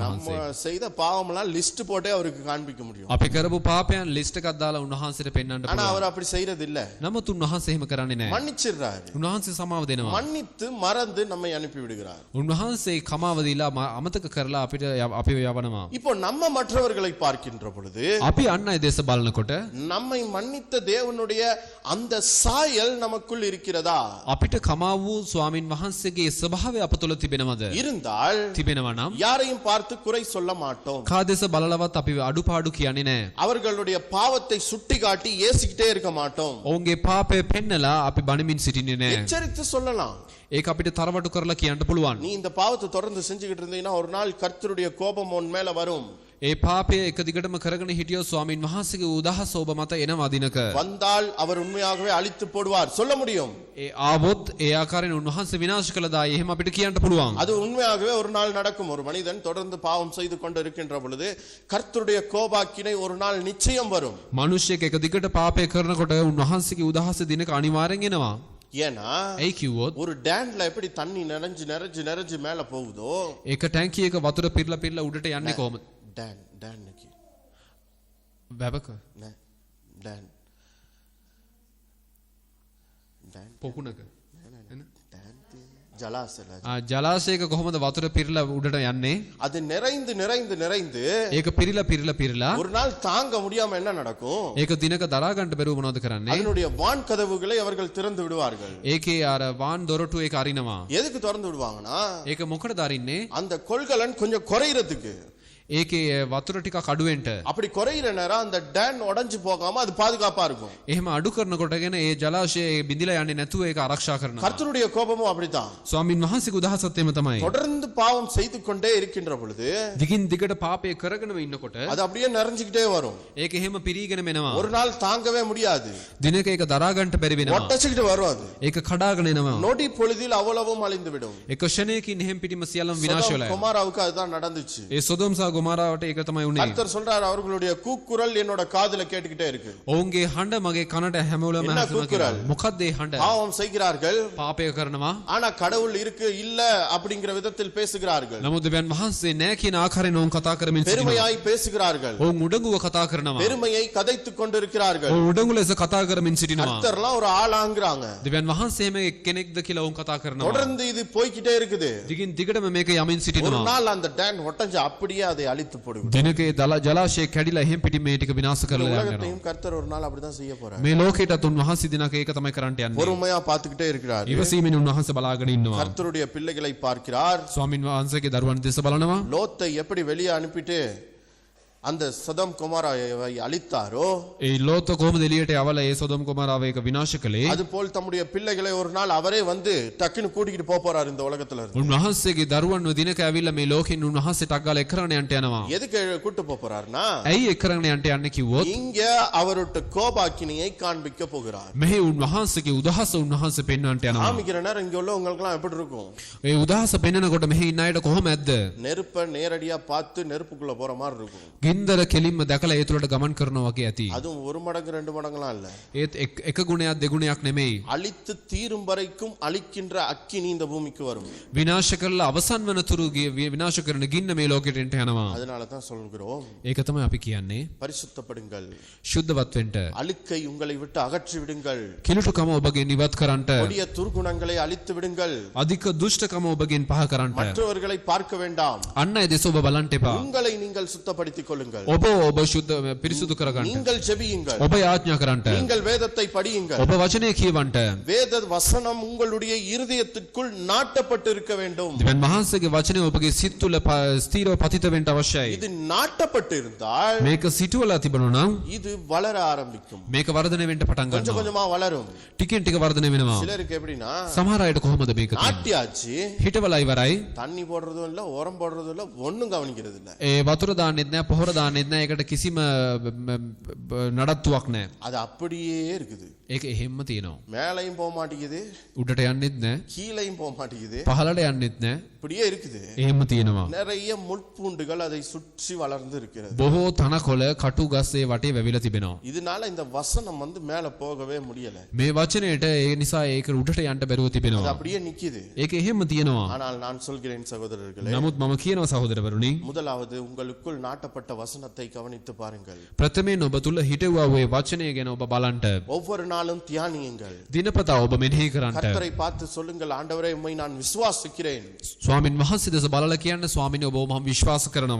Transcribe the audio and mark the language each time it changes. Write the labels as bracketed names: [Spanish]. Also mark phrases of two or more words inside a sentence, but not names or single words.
[Tamil] நம்ம [Sinhala] වහන්සේ. [Tamil] செய்த பாவம்லாம் லிஸ்ட் போட்டே அவருக்கு காண்பிக்க முடியும். [Sinhala] අපි කරපු පාපයන් ලිස්ට් එකක් දාලා උන්වහන්සේට පෙන්වන්න [Tamil] ஆனா [Sinhala] පුළුවන්. [Tamil] அவர் அப்படி செய்யறது இல்ல. [Sinhala] නමුත් උන්වහන්සේ එහෙම කරන්නේ නැහැ. [Tamil] மன்னிச்சிடுறாரு. [Sinhala] උන්වහන්සේ සමාව දෙනවා. [Tamil] மன்னித்து மறந்து நம்மை அனுப்பி விடுகிறார். [Sinhala] උන්වහන්සේ කමාව දීලා අමතක කරලා අපිව යවනවා. [Tamil] இப்போ நம்ம மற்றவர்களை பார்க்கின்ற பொழுது [Sinhala] අපි අන් අය දේශ බලනකොට [Tamil] நம்மை மன்னித்த தேவனுடைய அந்த சாயல் நமக்குள் இருக்கிறதா? [Sinhala] අපිට කමා වූ ස්වාමින් වහන්සේගේ ස්වභාවය අප තුළ තිබෙනවද? [Tamil] இருந்தால் [Sinhala] තිබෙනවා නම් [Tamil] யாரையும் பார்த்து குறை சொல்ல மாட்டோம். [Sinhala] කා දේශ බලලවත් අපි අඩුපාඩු කියන්නේ නැහැ. [Tamil] அவர்களுடைய பாவத்தை சுட்டிக்காட்டி ஏசிக்கிட்டே இருக்க மாட்டோம். [Sinhala] ඔවුන්ගේ පාපය පෙන්නලා අපි බණමින් සිටින්නේ නැහැ. [Tamil] எச்சரித்து சொல்லலாம். [Sinhala] ඒක අපිට තරවටු කරලා කියන්න පුළුවන්. [Tamil] நீ இந்த பாவத்தை தொடர்ந்து செஞ்சுக்கிட்டு இருந்தீங்கன்னா ஒரு நாள் கர்த்தருடைய கோபம் உன் மேல வரும். [Sinhala] ඒ පාපය එක දිගටම කරගෙන හිටියොත් ස්වාමින් වහන්සේගේ උදහස ඔබ මත එනවා දිනක. [Tamil] வந்தால் அவர் உண்மையாகவே அழித்து போடுவார். சொல்ல முடியும். [Sinhala] ඒ ආවොත් ඒ ආකාරයෙන් උන්වහන්සේ විනාශ කළදා එහෙම අපිට කියන්න පුළුවන්. [Tamil] அது உண்மையாகவே ஒரு நாள் நடக்கும். ஒரு மனிதன் தொடர்ந்து பாவம் செய்து கொண்டு இருக்கின்ற பொழுது கர்த்தருடைய கோபாக்கினை ஒரு நாள் நிச்சயம் வரும். [Sinhala] මිනිස්සෙක් එක දිගට පාපය කරනකොට උන්වහන්සේගේ උදහස දිනක අනිවාර්යෙන් එනවා. [Tamil] ஏன்னா [Sinhala] ඒ කිව්වොත් [Tamil] ஒரு டேன்ல எப்படி தண்ணி நிறைஞ்சு நிறைஞ்சு நிறைஞ்சு மேல போகுதோ [Sinhala] ඒක ටැංකිය එක වතුර පිරලා උඩට යන්නේ කොහොමද? [Tamil] டேன் டேன்னுக்கு [Sinhala] වැවක නෑ ඩෑන් ඩෑන් පොකුණක ඩෑන් ජලාශල ජලාශයක කොහොමද වතුර පිරලා උඩට යන්නේ? [Tamil] அது நிறைந்து நிறைந்து நிறைந்து [Sinhala] ඒක පිරලා [Tamil] ஒரு நாள் தாங்க முடியாம என்ன நடக்கும்? [Sinhala] ඒක දිනක දරා ගන්න බැරුව මොනවද කරන්නේ? [Tamil] அதனுடைய வான் கதவுகளை அவர்கள் திறந்து விடுவார்கள். [Sinhala] ඒකේ අර වාන් දොරටු ඒක අරිනවා. [Tamil] எதுக்கு திறந்து விடுவாங்கன்னா [Sinhala] ඒක මොකටද අරින්නේ? [Tamil] அந்த கொள்கலன் கொஞ்சம் குறையிறதுக்கு. [Sinhala] ඒකේ වතුර ටිකක් අඩුවෙන්ට [Tamil] அப்படி குறையிற நேரம் அந்த டேன் உடைஞ்சு போகாம அது பாதுகாப்பா இருக்கும். [Sinhala] එහෙම අඩු කරනකොටගෙන ඒ ජලාශය බිඳිලා යන්නේ නැතුව ඒක ආරක්ෂා කරනවා. [Tamil] கர்த்தருடைய கோபமும் அப்படித்தான். [Sinhala] ස්වාමින් වහන්සේගේ උදහසත් එම තමයි. [Tamil] தொடர்ந்து பாவம் செய்து கொண்டே இருக்கின்ற பொழுது [Sinhala] දිගින් දිගට පාපය කරගෙනම ඉන්නකොට [Tamil] அது அப்படியே நிறைஞ்சிக்கிட்டே வரும். [Sinhala] ඒක එහෙම පිරීගෙන මෙනවා. [Tamil] ஒரு நாள் தாங்கவே முடியாது. [Sinhala] දිනක ඒක දරා ගන්නට බැරි වෙනවා. [Tamil] ஒட்டச்சிக்கிட்டு வரும் அது. [Sinhala] ඒක கடாගෙන එනවා. [Tamil] நொடி பொழுதில் அவ்வளவும் அழிந்து விடும். [Sinhala] එක ක්ෂණයකින් එහෙම් පිටිම සියල්ලම විනාශ වෙලා යනවා. [Tamil] குமாராவுக்கு அதுதான் நடந்துச்சு. [Sinhala] ඒ සොදොම් සහ ගොමෝරාවට ඒක තමයි උනේ. [Tamil] கர்த்தர் சொல்றார் அவர்களுடைய கூக்குரல் என்னோட காதுல கேட்டுக்கிட்டே இருக்கு. [Sinhala] ඔවුන්ගේ හඬ මගේ කනට හැමෝලම ඇහෙනවා කියලා. මොකක්ද ඒ හඬ? [Tamil] பாவம் செய்கிறார்கள். [Sinhala] පාපය කරනවා. [Tamil] ஆனா கடவுள் இருக்கு இல்ல அப்படிங்கிற விதத்தில் பேசுகிறார்கள். [Sinhala] නමුත් දෙවියන් වහන්සේ නැහැ කියන ආකාරයෙන් ඔවුන් කතා කරමින් සිටිනවා. [Tamil] பெருமையாய் பேசுகிறார்கள். [Sinhala] ඔවුන් උඩඟුව කතා කරනවා. [Tamil] பெருமையை கதைத்துக் கொண்டிருக்கிறார்கள். [Sinhala] ඔවුන් උඩඟු ලෙස කතා කරමින් සිටිනවා. [Tamil] கர்த்தர்லாம் ஒரு ஆளாங்கறாங்க. [Sinhala] දෙවියන් වහන්සේම එක්කෙනෙක්ද කියලා ඔවුන් කතා කරනවා. [Tamil] தொடர்ந்து இது போய்க்கிட்டே இருக்குது. [Sinhala] දිගින් දිගටම මේක යමින් [Tamil] ஒரு [Sinhala] සිටිනවා. [Tamil] நாள் அந்த டேன் ஒட்டஞ்சு அப்படியே அதை அழித்து போடும். [Sinhala] දිනක ඒ ජලාශය කැඩිලා එහෙම් පිටින් මේ ටික විනාශ කරලා යනවා. [Tamil] உலகத்தையும் கர்த்தர் ஒரு நாள் அப்படிதான் செய்ய போறார். [Sinhala] මේ ලෝකෙටත් උන්වහන්සේ දිනක ඒක තමයි කරන්නට යන්නේ. [Tamil] பொறுமையா பார்த்துக்கிட்டே இருக்கிறார். [Sinhala] ඉවසීමෙන් උන්වහන්සේ බලාගෙන ඉන්නවා. [Tamil] கர்த்தருடைய பிள்ளைகளை பார்க்கிறார். [Sinhala] ස්වාමින් වහන්සේගේ දරුවන් දෙස බලනවා. [Tamil] லோத்தை எப்படி வெளியே அனுப்பிட்டு அந்த சதம் குமாராவை அழித்தாரோ [Sinhala] ඒ ලෝත කොහොමද එළියට යවලා ඒ සොදොම් ගොමෝරාව ඒක විනාශ කළේ? [Tamil] அதுபோல் தம்முடைய பிள்ளைகளை ஒரு நாள் அவரே வந்து டக்குன்னு கூட்டிக்கிட்டு போக போறார் இந்த உலகத்துல இருந்து. [Sinhala] උන්වහන්සේගේ දරුවන්ව දිනක ඇවිල්ලා මේ ලෝකෙන් උන්වහන්සේ ටක් ගාලා එක්කරගෙන යන්න යනවා. [Tamil] எதுக்கு கூட்டு போக போறார்னா [Sinhala] ඇයි එක්කරගෙන යන්න යන්නේ කිව්වොත් [Tamil] இங்க அவருடைய கோபாக்கினியை காண்பிக்க போகிறார். [Sinhala] මෙහි උන්වහන්සේගේ උදහස උන්වහන්සේ පෙන්වන්නට යනවා. [Tamil] காமிக்கிற நேரம் இங்க உள்ளவங்களுக்கு எல்லாம் எப்படி இருக்கும்? [Sinhala] ඒ උදහස පෙන්වනකොට මෙහි ඉන්න අයට කොහොමද? [Tamil] நெருப்பை நேரடியா பார்த்து நெருப்புக்குள்ள போற மாதிரி இருக்கும். [Sinhala] ගින්දර කෙලින්ම දැකලා ඒ තුලට ගමන් කරනවා වගේ ඇති. [Tamil] அதுவும் ஒரு மடங்கு ரெண்டு மடங்குலாம் இல்ல. [Sinhala] ඒත් එක ගුණයක් දෙගුණයක් නෙමෙයි. [Tamil] அழித்து தீரும் வரைக்கும் அழிக்கின்ற அக்கினி இந்த பூமிக்கு வரும். [Sinhala] විනාශ කරලා අවසන් වන තුරු විනාශ කරන ගින්න මේ ලෝකෙට එන්න යනවා. [Tamil] அதனால தான் சொல்கிறோம் [Sinhala] ඒක තමයි අපි කියන්නේ. [Tamil] பரிசுத்தப்படுங்கள். [Sinhala] සුද්ධවත් වෙන්න. [Tamil] அழுக்கை உங்களை விட்டு அகற்றி விடுங்கள். [Sinhala] කිලුටුකම ඔබගෙන් ඉවත් කරන්නට. [Tamil] கொடிய துர்குணங்களை அழித்து விடுங்கள். [Sinhala] අධික දුෂ්ටකම ඔබගෙන් පහ කරන්නට. [Tamil] மற்றவர்களை பார்க்க வேண்டாம். [Sinhala] අන්න ඒ දෙස ඔබ බලන්න එපා. [Tamil] உங்களை நீங்கள் சுத்தப்படுத்திக் கொள்ளுங்கள். [Sinhala] ඔබ සුද්ධ පිරිසුදු කරගන්න. [Tamil] நீங்கள் ஜெபியுங்கள். [Sinhala] ඔබ යාඥා කරන්නට. [Tamil] நீங்கள் வேதத்தை படியுங்கள். [Sinhala] ඔබ වචනය කියවන්නට. [Tamil] வேத வசனம் உங்களுடைய இருதயத்திற்குள் நாட்டப்பட்டு இருக்க வேண்டும். [Sinhala] දෙවියන් වහන්සේගේ වචනය ඔබගේ සිත් තුළ ස්ථීරව පතිත වෙන්න අවශ්‍යයි. [Tamil] இது நாட்டப்பட்டு இருந்தால் [Sinhala] මේක සිටුවලා තිබුණා නම් [Tamil] இது வளர ஆரம்பிக்கும். [Sinhala] මේක වර්ධනය වෙන්න පටන් [Tamil] கொஞ்சம் [Sinhala] ගන්නවා. [Tamil] கொஞ்சமா வளரும். [Sinhala] ටිකෙන් ටික වර්ධනය වෙනවා. [Tamil] சிலருக்கு எப்படின்னா [Sinhala] සමහර අයට කොහොමද මේක තියෙන්නේ? [Tamil] நாட்டியாச்சு [Sinhala] හිටවලා ඉවරයි. [Tamil] தண்ணி போடுறதும் இல்ல உரம் போடுறதும் இல்ல ஒண்ணும் கவனிக்கிறது இல்ல. [Sinhala] ඒ වතුර දාන්නෙත් නැහැ, පොහොර දාන්නෙත් නැහැ. ඒකට කිසිම නඩත්තුවක් නැහැ. [Tamil] அது அப்படியே இருக்குது. [Sinhala] ඒක එහෙම්ම තියෙනවා. [Tamil] மேலையும் போக மாட்டேங்குது, [Sinhala] උඩට යන්නෙත් නැහැ, [Tamil] கீழையும் போக மாட்டேங்குது, [Sinhala] පහළට යන්නෙත් නැහැ. [Tamil] இப்படியே இருக்குது. [Sinhala] එහෙම්ම තියෙනවා. [Tamil] நிறைய முட்பூண்டுகள் அதை சுற்றி வளர்ந்து இருக்கிறது. [Sinhala] බොහෝ තනකොළ කටු ගස් ඒ වටේ වැවිලා තිබෙනවා. [Tamil] இதனால இந்த வசனம் வந்து மேல போகவே முடியல. [Sinhala] මේ වචනයට ඒ නිසා ඒක උඩට යන්න බැරුව [Tamil] அது [Sinhala] තිබෙනවා. [Tamil] அப்படியே நிக்குது. [Sinhala] ඒක එහෙම්ම තියෙනවා. [Tamil] ஆனால் நான் சொல்கிறேன் சகோதரர்களே, [Sinhala] නමුත් මම කියනවා සහෝදරවරුනි, [Tamil] முதலாவது உங்களுக்குள் நாட்டப்பட்ட வசனத்தை கவனித்து பாருங்கள். [Sinhala] ප්‍රථමයෙන් ඔබ තුල හිටවුවා ওই වචනය ගැන ඔබ බලන්න. [Tamil] ஒவ்வொரு நாளும் தியானியுங்கள். [Sinhala] දිනපතා ඔබ මෙනෙහි කරන්න. [Tamil] கர்த்தரை பார்த்து சொல்லுங்கள், ஆண்டவரே உம்மை நான் விசுவாசிக்கிறேன். [Sinhala] ස්වාමින් වහන්සේ දෙස බලලා කියන්න, ස්වාමිනේ ඔබ මම විශ්වාස කරනවා.